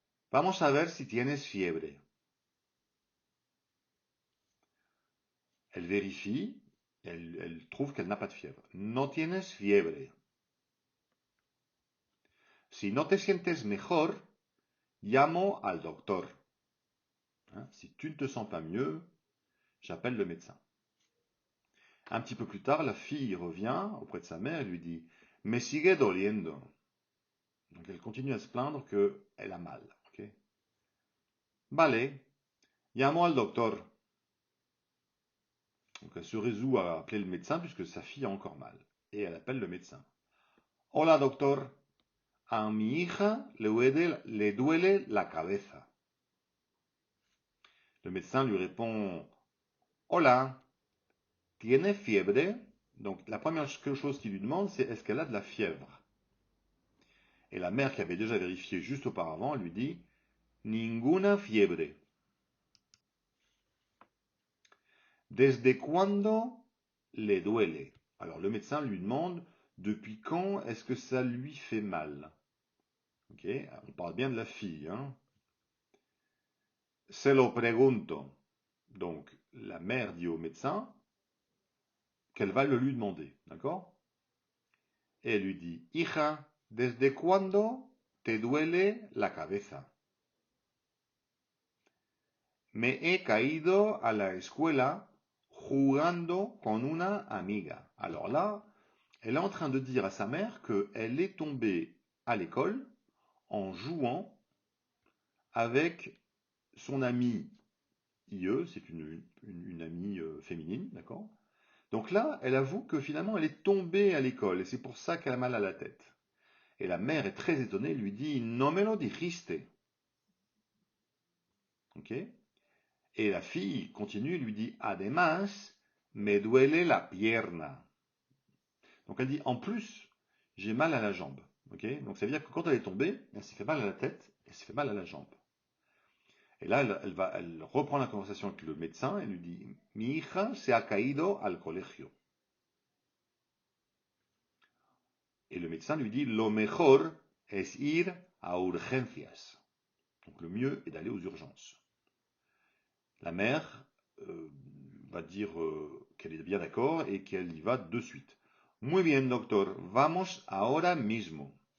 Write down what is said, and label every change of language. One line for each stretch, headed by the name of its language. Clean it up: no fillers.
Spanish: Vamos a ver si tienes fiebre.
French: Elle vérifie, elle trouve qu'elle n'a pas de fièvre.
Spanish: No tienes fiebre. Si no te sientes mejor, llamo al doctor.
French: Si tu ne te sens pas mieux, j'appelle le médecin. Un petit peu plus tard, la fille revient auprès de sa mère et lui dit
Spanish: Me sigue doliendo.
French: Donc elle continue à se plaindre qu'elle a mal. Okay.
Spanish: Vale, llamo al doctor.
French: Donc elle se résout à appeler le médecin puisque sa fille a encore mal. Et elle appelle le médecin.
Spanish: Hola doctor, a mi hija le duele la cabeza.
French: Le médecin lui répond
Spanish: Hola, ¿tiene fiebre?
French: Donc la première chose qu'il lui demande, c'est est-ce qu'elle a de la fièvre? Et la mère qui avait déjà vérifié juste auparavant lui dit
Spanish: Ninguna fiebre. Desde cuándo le duele?
French: Alors le médecin lui demande depuis quand est-ce que ça lui fait mal? Ok, on parle bien de la fille. Hein?
Spanish: Se lo pregunto.
French: Donc la mère dit au médecin qu'elle va le lui demander. D'accord? Et elle lui dit
Spanish: Hija, ¿desde cuándo te duele la cabeza? Me he caído a la escuela jugando con una amiga.
French: Alors là, elle est en train de dire à sa mère qu'elle est tombée à l'école en jouant avec son amie IE, c'est une amie féminine, d'accord? Donc là, elle avoue que finalement, elle est tombée à l'école et c'est pour ça qu'elle a mal à la tête. Et la mère est très étonnée, lui dit
Spanish: No me lo dijiste.
French: Ok? Et la fille continue, lui dit
Spanish: Además, me duele la pierna.
French: Donc elle dit en plus, j'ai mal à la jambe. Okay, donc ça veut dire que quand elle est tombée, elle s'est fait mal à la tête et elle s'est fait mal à la jambe. Et là, elle reprend la conversation avec le médecin et lui dit
Spanish: Mi hija se ha caído al colegio.
French: Et le médecin lui dit
Spanish: Lo mejor es ir a urgencias.
French: Donc le mieux est d'aller aux urgences. La mère va dire qu'elle est bien d'accord et qu'elle y va de suite.
Spanish: Muy bien, doctor, vamos ahora mismo.